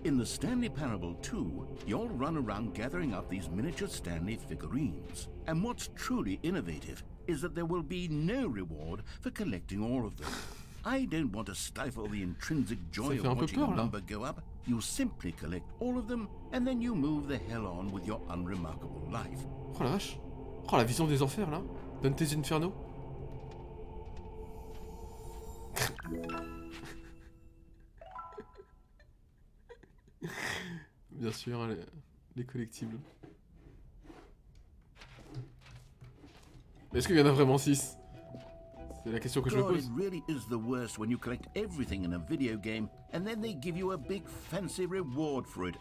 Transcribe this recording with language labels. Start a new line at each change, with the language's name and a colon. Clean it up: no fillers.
English: In the Stanley Parable 2, you'll run around gathering up these miniature Stanley figurines. And what's truly innovative is that there will be no reward for collecting all of them. I don't want to stifle the intrinsic joy of watching a number go up. You simply collect all of them, and then you move the hell on with your unremarkable life.
French: Oh la vache. Oh la vision des enfers là. Dante's Inferno. Bien sûr, hein, les collectibles. Mais est-ce qu'il y en a vraiment 6? C'est la question que je me
English: God,
French: pose.
English: it really is the worst when you collect everything in a video game and then they give you a big fancy reward for it.